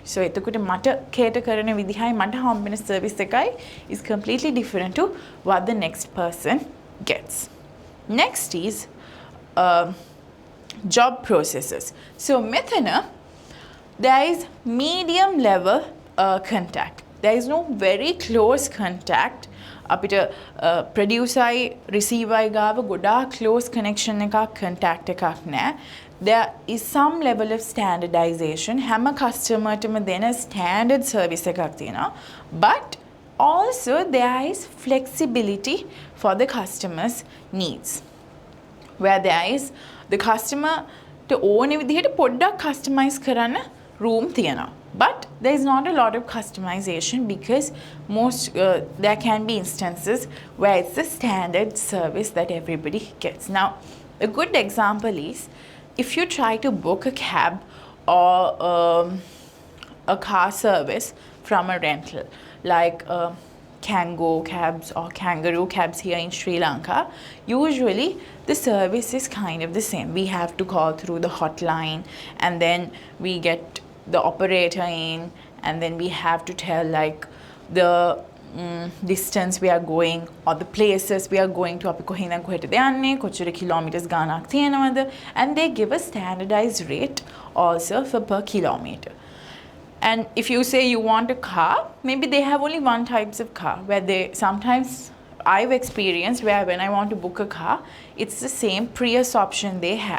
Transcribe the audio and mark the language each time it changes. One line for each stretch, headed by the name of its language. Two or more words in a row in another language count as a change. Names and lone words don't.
English: So
Sinhala: එතකොට මට cater කරන විදිහයි මට හම්බෙන service එකයි
English: is completely different to what the next person gets. Next is job processes. So මෙතන there is medium level contact. There is no very close contact.
Sinhala: අපිට producer receiver ගාව ගොඩාක්
English: close connection
Sinhala: එකක් contact එකක් නැහැ.
English: There is some level of standardization.
Sinhala: හැම customer ටම දෙන
English: standard service
Sinhala: එකක් තියෙනවා.
English: But also there is flexibility for the customer's needs. Where there is the customer to
Sinhala: ඕන විදිහට පොඩ්ඩක් customize කරන්න room තියෙනවා.
English: But there is not a lot of customization because there can be instances where it's the standard service that everybody gets. Now, a good example is if you try to book a cab or a car service from a rental, like Kango cabs or kangaroo cabs here in Sri Lanka, usually the service is kind of the same. We have to call through the hotline and then we get the operator in, and then we have to tell like the distance we are going or the places we are going to.
Sinhala: අපි කොහෙන්ද කොහෙටද යන්නේ, කොච්චර kilometers ගානක් තියෙනවද,
English: and they give a standardized rate also for per kilometer. And if you say you want a car, maybe they have only one types of car, where they sometimes I've experienced where when I want to book a car, it's the same Prius option they have.